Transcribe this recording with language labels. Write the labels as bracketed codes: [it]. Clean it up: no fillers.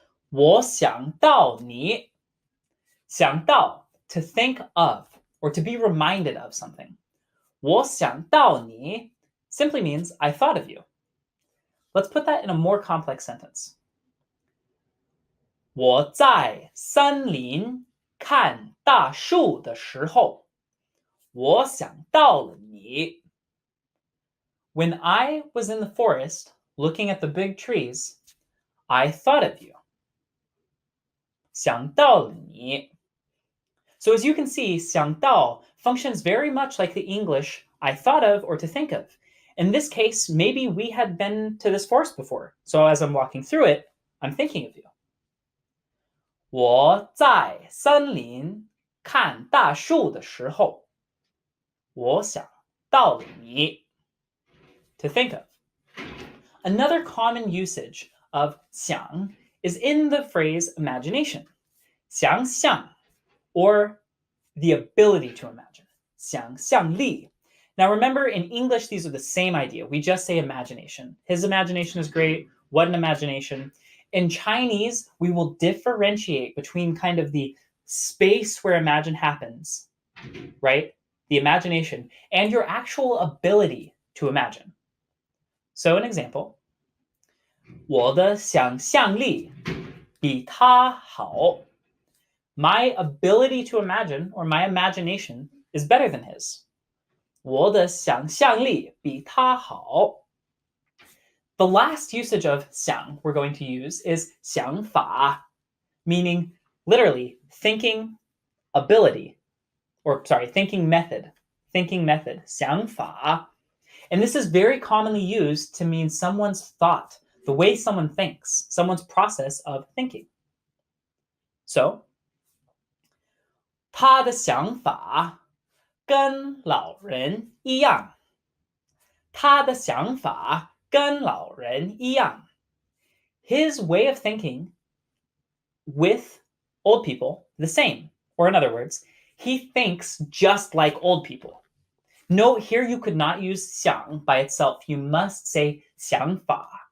[zh] 我想到你. [en] 想到, to think of, or to be reminded of something. [zh] 我想到你 [en] simply means I thought of you. Let's put that in a more complex sentence. [zh] 我在森林看大树的时候，我想到了你。 [en] When I was in the forest looking at the big trees, I thought of you. [zh] 想到了你. [en] So as you can see, 想到 functions very much like the English I thought of or to think of. In this case, maybe we had been to this forest before. So as I'm walking through it, I'm thinking of you. [zh] 我在森林看大树的时候，我想到了你。 [en] To think of. Another common usage of 想 is in the phrase imagination. 想象, or the ability to imagine. [zh] 想象力. [en] Now remember, in English, these are the same idea. We just say imagination. His imagination is great. What an imagination. In Chinese, we will differentiate between kind of the space where imagine happens, right? The imagination, and your actual ability to imagine. So an example, [zh] 我的想象力比他好. [en] My ability to imagine, or my imagination, is better than his. [zh] 我的想象力比他好. [en] The last usage of 想 we're going to use is 想法, meaning literally thinking ability, or sorry, thinking method. [zh] 想法. [en] And this is very commonly used to mean someone's thought, the way someone thinks, someone's process of thinking. [zh] So, 他的想法跟老人一样。他的想法跟老人一样。 [en] His way of thinking with old people, the same. Or in other words, he thinks just like old people. Note here you could not use 想 by itself. You must say 想法.